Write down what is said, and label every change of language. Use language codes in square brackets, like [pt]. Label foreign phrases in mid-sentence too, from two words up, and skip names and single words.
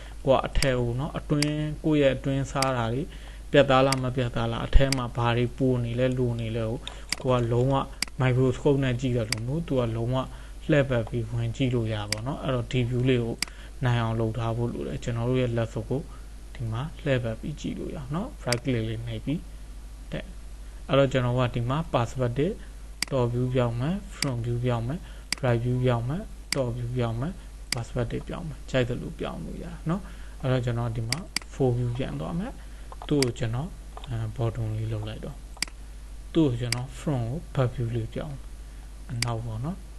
[my] ကိုကအထဲကိုနော်အတွင်းကိုယ့်ရဲ့အတွင်းစားတာတွေပြတ်သားလားမပြတ်သားလားအထဲမှာဘာတွေပူနေလဲလူနေလဲကိုကလုံးဝ microscope နဲ့ကြ ည့်တယ်လို့မျိုးသူကလုံးဝလှည့်ပတ်ပြီးဝင်ကြည့်လို့ရပါတော့အဲ့တော့ဒီ view လေးကိုနိုင်အောင်လုပ်ထားဖို့လိုတယ်ကျွန်တော်တို့ ရဲ့ laptop ကိုဒီမှာလှည့်ပတ်ပြီးကြည့်လို့ရအောင်နော် [en] right click [my] လေးနှိပ်ပြီးတဲ့အဲ့တော့ကျွန်တော်ကဒီမှာ [en] perspective top view [my] ပြောင်းမယ် [en] front view [my] ပြောင်းမယ် [en] right view [my] ပြောင်းမယ် [en] top view [my] ပြောင်းမယ် perspective ပြောင်းမယ်ကြိုက်တယ်လို့ပြောင်းလို့ရနော်အဲ့တော့ကျွန်တော်ဒီမှာ [en] full view [my] ပြန်သွားမယ်သူ့ကိုကျွန်တော် bottom လေးလုပ်လိုက်တော့သူ့ကိုကျွန်တော် front ကို [en] back view [my] လေးပြောင်းအနောက်ပေါ့နော်